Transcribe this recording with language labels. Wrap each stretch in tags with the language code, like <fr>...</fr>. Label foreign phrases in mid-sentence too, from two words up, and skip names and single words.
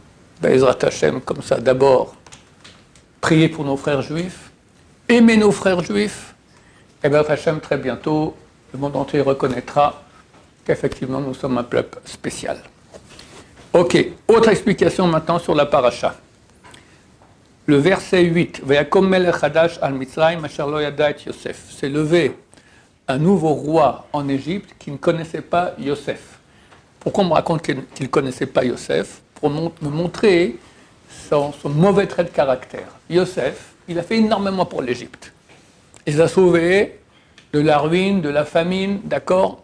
<he>בעזרת השם,</he> <fr>comme ça, d'abord, prier pour nos frères juifs, aimer nos frères juifs, et</fr> <he>בעזרת השם,</he> <fr>très bientôt, le monde entier reconnaîtra qu'effectivement, nous sommes un peuple spécial. Ok, autre explication maintenant sur la paracha. Le verset 8,</fr> <he>ויקם מלך חדש על מצרים אשר לא ידע את יוסף.</he> <fr>C'est levé un nouveau roi en Égypte qui ne connaissait pas Yosef. Pourquoi on me raconte qu'il ne connaissait pas Yosef? Pour me montrer son mauvais trait de caractère. Yosef, il a fait énormément pour l'Égypte. Il les a sauvés de la ruine, de la famine, d'accord?</fr>